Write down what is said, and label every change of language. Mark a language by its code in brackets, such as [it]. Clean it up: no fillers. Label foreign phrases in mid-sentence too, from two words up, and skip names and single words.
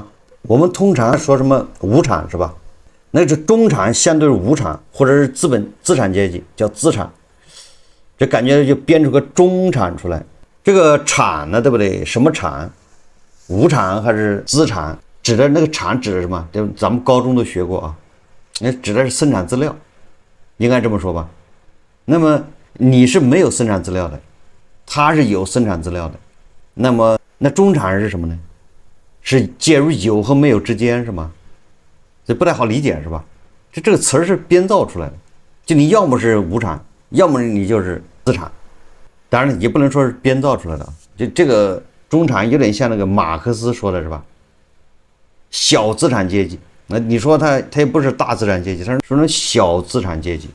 [zh] 我們通常說什麼無產是吧？那是中產相對於無產或者是資產階級叫資產，這感覺就編出個中產出來。這個產呢，對不對？什麼產？無產還是資產？指的那個產指的什麼？咱們高中都學過指的是生產資料，應該這麼說吧。那麼你是沒有生產資料的，他是有生產資料的。那麼那中產是什麼呢？是介於有和沒有之間是嗎？這不太好理解是吧？這個詞是編造出來的，就你要麼是無產，要麼你就是資產。當然也不能說是編造出來的，就這個中產有點像那個馬克思說的是吧？小資產階級，那你說他也不是大資產階級，他是說成小資產階級。